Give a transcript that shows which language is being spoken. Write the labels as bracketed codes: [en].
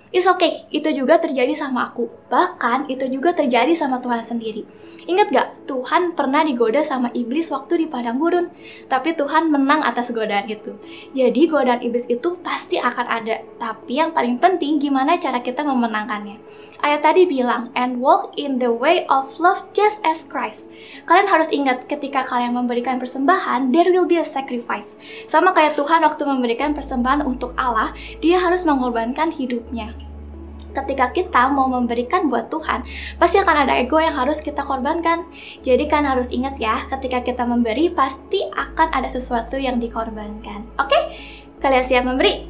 [en] It's okay, [id] itu juga terjadi sama aku. Bahkan itu juga terjadi sama Tuhan sendiri. Ingat gak, Tuhan pernah digoda sama iblis waktu di padang gurun. Tapi Tuhan menang atas godaan itu. Jadi godaan iblis itu pasti akan ada. Tapi yang paling penting gimana cara kita memenangkannya. Ayat tadi bilang, [en] and walk in the way of love just as Christ. [id] Kalian harus ingat ketika kalian memberikan persembahan, [en] there will be a sacrifice. [id] Sama kayak Tuhan waktu memberikan persembahan untuk Allah, dia harus mengorbankan hidupnya. Ketika kita mau memberikan buat Tuhan, pasti akan ada ego yang harus kita korbankan. Jadi kan harus ingat ya, ketika kita memberi, pasti akan ada sesuatu yang dikorbankan. Oke? Kalian siap memberi?